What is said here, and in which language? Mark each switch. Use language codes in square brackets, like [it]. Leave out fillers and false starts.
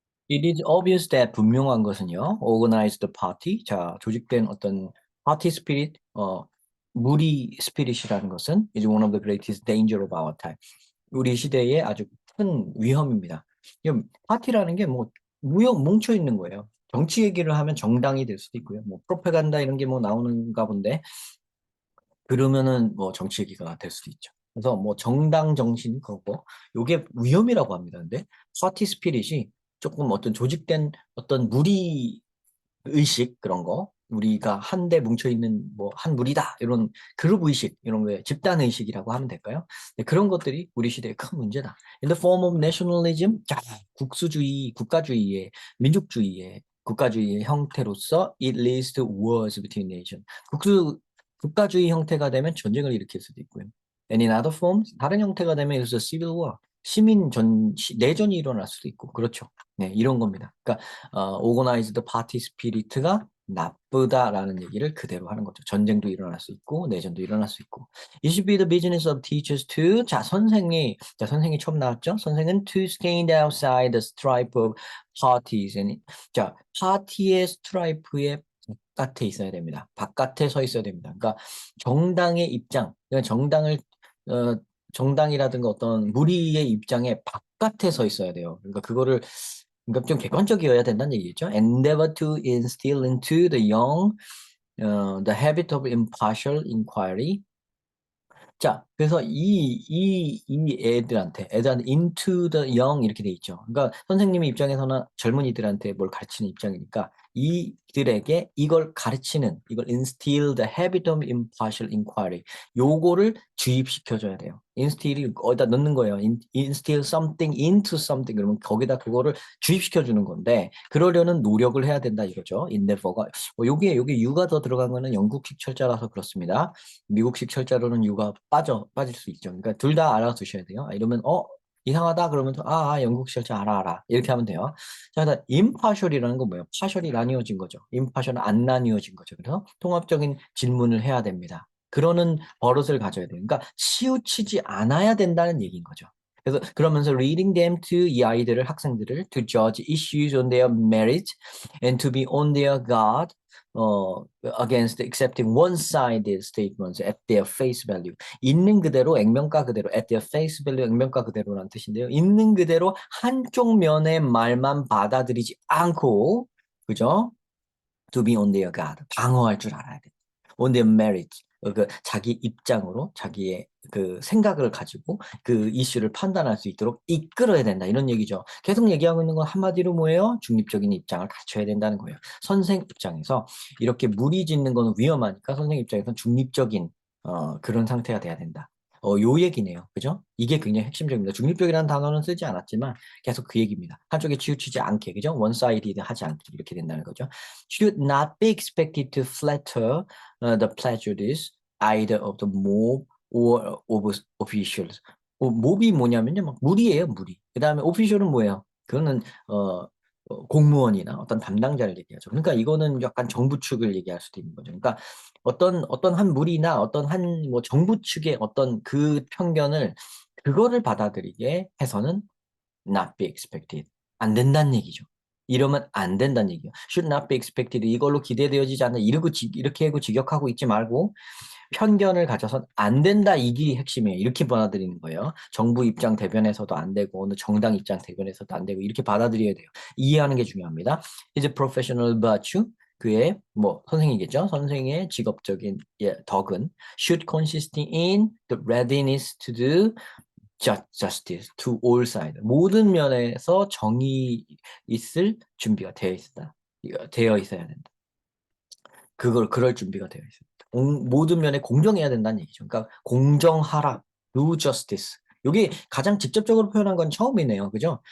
[en] It is obvious that [ko] 분명한 것은요. [en] Organized party. [ko] 자, 조직된 어떤 [en] party spirit, [ko] 무리 스피릿이라는 것은 [en] is one of the greatest danger of our time. [ko] 우리 시대의 아주 큰 위험입니다. 파티라는 게 뭐 뭉쳐 있는 거예요. 정치 얘기를 하면 정당이 될 수도 있고요. 뭐 프로파간다 이런 게 뭐 나오는가 본데 그러면은 뭐 정치 얘기가 될 수도 있죠. 그래서 뭐 정당 정신 그거 요게 위험이라고 합니다. 근데 파티 스피릿이 조금 어떤 조직된 어떤 무리 의식 그런 거 우리가 한데 뭉쳐 있는 뭐 한 무리다 이런 그룹 의식 이런 거 집단 의식이라고 하면 될까요? 네, 그런 것들이 우리 시대의 큰 문제다. [en] In the form of nationalism, [ko] 자, 국수주의, 국가주의의 민족주의의 국가주의의 형태로서 [en] it leads to wars between nations. [ko] 국가주의 형태가 되면 전쟁을 일으킬 수도 있고요. [en] And in other forms, [ko] 다른 형태가 되면 [en] it's a civil war. [ko] 내전이 일어날 수도 있고, 그렇죠. 네, 이런 겁니다. 그러니까 [en] organized party spirit [ko] 가 나쁘다라는 얘기를 그대로 하는 거죠. 전쟁도 일어날 수 있고 내전도 일어날 수 있고. [en] It should be the business of teachers to [ko] 선생이 처음 나왔죠. 선생은 [en] to stand outside the stripe of parties. [ko] 자, 파티의 스트라이프의 바깥에 있어야 됩니다. 바깥에 서 있어야 됩니다. 그러니까 정당의 입장, 그러니까 어, 정당이라든가 어떤 무리의 입장에 바깥에 서 있어야 돼요. 그러니까 좀 객관적이어야 된다는 얘기겠죠. [en] Endeavor to instill into the young the habit of impartial inquiry. [ko] 자, 그래서 이 애들한테 [en] into the young [ko] 이렇게 돼 있죠. 그러니까 선생님의 입장에서는 젊은이들한테 뭘 가르치는 입장이니까 이들에게 이걸 [en] instill the habit of impartial inquiry. [ko] 요거를 주입시켜줘야 돼요. instill이 어디다 넣는 거예요. [en] instill something into something [ko] 그러면 거기다 그거를 주입시켜주는 건데 그러려는 노력을 해야 된다 이거죠. endeavor가. 요게 유가 더 들어간 거는 영국식 철자라서 그렇습니다. 미국식 철자로는 유가 빠질 수 있죠. 그러니까 둘 다 알아두셔야 돼요. 이러면 이상하다 그러면 영국식 철자 알아 이렇게 하면 돼요. 자, impartial이라는 건 뭐예요? partial이 나뉘어진 거죠. impartial은 안 나뉘어진 거죠. 그래서 통합적인 질문을 해야 됩니다. 그러는 버릇을 가져야 돼요. 그러니까 치우치지 않아야 된다는 얘기인 거죠. [en] 그래서 그러면서 reading them to [ko] 이 아이들을 학생들을 [en] to judge issues on their merit and to be on their guard against accepting one-sided statements at their face value. [ko] 있는 그대로 액면가 그대로 [en] at their face value [ko] 액면가 그대로라는 뜻인데요. 있는 그대로 한쪽 면의 말만 받아들이지 않고 그죠? [en] To be on their guard. [ko] 방어할 줄 알아야 돼. [en] On their merit. [ko] 그 자기 입장으로 자기의 그 생각을 가지고 그 이슈를 판단할 수 있도록 이끌어야 된다 이런 얘기죠. 계속 얘기하고 있는 건 한마디로 뭐예요? 중립적인 입장을 갖춰야 된다는 거예요. 선생 입장에서 이렇게 무리짓는 건 위험하니까 선생 입장에서는 중립적인 그런 상태가 돼야 된다. 요 얘기네요. 그죠? 이게 굉장히 핵심적입니다. 중립적이라는 단어는 쓰지 않았지만 계속 그 얘기입니다. 한쪽에 치우치지 않게, 그죠? one-sided 하지 않게 이렇게 된다는 거죠. [en] Should not be expected to flatter the prejudice either of the mob or of officials. [ko] 몹이 뭐냐면요, 막 무리예요, 무리. 그 다음에 official은 뭐예요? 그거는 공무원이나 어떤 담당자를 얘기하죠. 그러니까 이거는 약간 정부 측을 얘기할 수도 있는 거죠. 그러니까 어떤 한 무리나 어떤 한 뭐 정부 측의 어떤 그 편견을 그거를 받아들이게 해서는 [en] not be expected. [ko] 안 된다는 얘기죠. 이러면 안 된다는 얘기예요. [en] should not be expected. [ko] 이걸로 기대되어지지 않는 이렇게 하고 직역하고 있지 말고 편견을 가져선 안 된다 이게 핵심이에요. 이렇게 받아들이는 거예요. 정부 입장 대변에서도 안 되고 어느 정당 입장 대변에서도 안 되고 이렇게 받아들여야 돼요. 이해하는 게 중요합니다. [en] His professional virtue [ko] 그의 뭐 선생이겠죠. 선생의 직업적인 덕은 [en] should consist in the readiness to do justice to all sides. [ko] 모든 면에서 정의 있을 준비가 되어 있어야 된다. 그럴 준비가 되어 있습니다. 모든 면에 공정해야 된다는 얘기죠. 그러니까 공정하라, do justice. 여기 가장 직접적으로 표현한 건 처음이네요. 그죠?